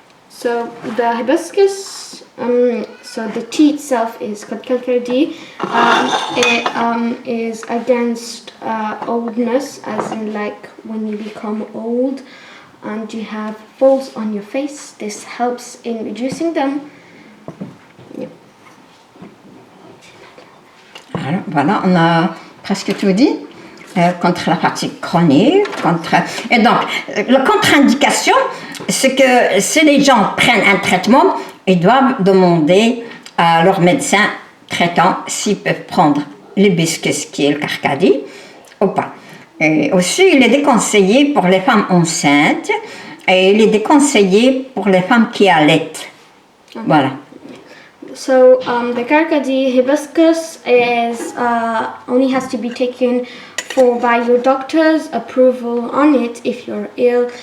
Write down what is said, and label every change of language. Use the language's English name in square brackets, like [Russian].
[English] So the hibiscus, so the tea itself is called Carcadie. It is against oldness, as in like when you become old and you have folds on your face. This helps in reducing them. Yep. [French] Alors, voilà, on a presque tout dit. Contre la fatigue chronique, et donc, la contre-indication, c'est que si les gens prennent un traitement, ils doivent demander à leur médecin traitant s'ils peuvent prendre l'hibiscus qui est le carcadie ou pas. Et aussi, il est déconseillé pour les femmes enceintes et il est déconseillé pour les femmes qui allaitent. Voilà. [English] So the Carcadie hibiscus is only has to be taken by your doctor's approval on it if you're ill.